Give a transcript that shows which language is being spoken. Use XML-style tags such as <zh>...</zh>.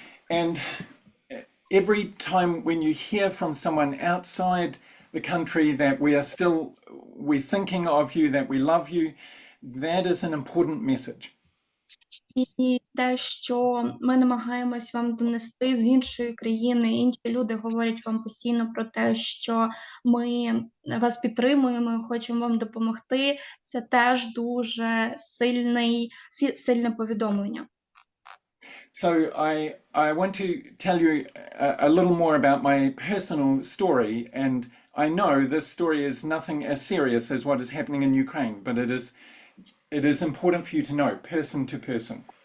<en>And every time when you hear from someone outside the country that we're thinking of you, that we love you, that is an important message.</en> <uk>І те, що ми намагаємось вам донести з іншої країни, інші люди говорять вам постійно про те, що ми вас підтримуємо, хочемо вам допомогти, це теж дуже сильне повідомлення.</uk> <en>So I want to tell you a little more about my personal story, and I know this story is nothing as serious as what is happening in Ukraine, but it is important for you to know, person to person.</en>